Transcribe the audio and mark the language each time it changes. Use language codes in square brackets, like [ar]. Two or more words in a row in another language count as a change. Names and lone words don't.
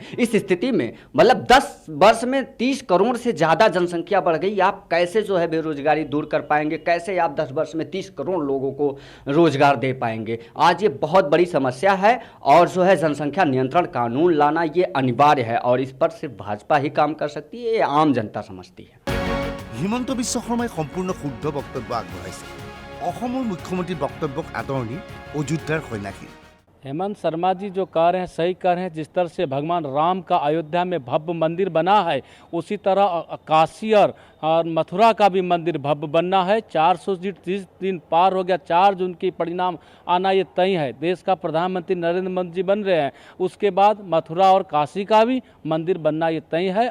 [hi] इस स्थिति में मतलब 10 वर्ष में 30 करोड़ से ज्यादा जनसंख्या बढ़ गई। आप कैसे जो है बेरोजगारी दूर कर पाएंगे, कैसे आप 10 वर्ष में 30 करोड़ लोगों को रोजगार दे पाएंगे। आज ये बहुत बड़ी समस्या है और जो है जनसंख्या नियंत्रण कानून लाना ये अनिवार्य है और इस पर सिर्फ भाजपा ही काम कर सकती है, ये आम जनता समझती है। [as] হিমন্ত বিশ্ব শৰ্মাই সম্পূৰ্ণ শুদ্ধ বক্তব্য আগবঢ়াইছে। অসমৰ মুখ্যমন্ত্ৰীৰ বক্তব্যক আদৰণি অযোধ্যাৰ সন্যাসী। [hi] हेमंत शर्मा जी जो कह रहे हैं सही कह रहे हैं। जिस तरह से भगवान राम का अयोध्या में भव्य मंदिर बना है, उसी तरह काशी और मथुरा का भी मंदिर भव्य बनना है। 400 सीट 30 दिन पार हो गया, 4 जून की परिणाम आना ये तय है। देश का प्रधानमंत्री नरेंद्र मोदी जी बन रहे हैं, उसके बाद मथुरा और काशी का भी मंदिर बनना ये तय है।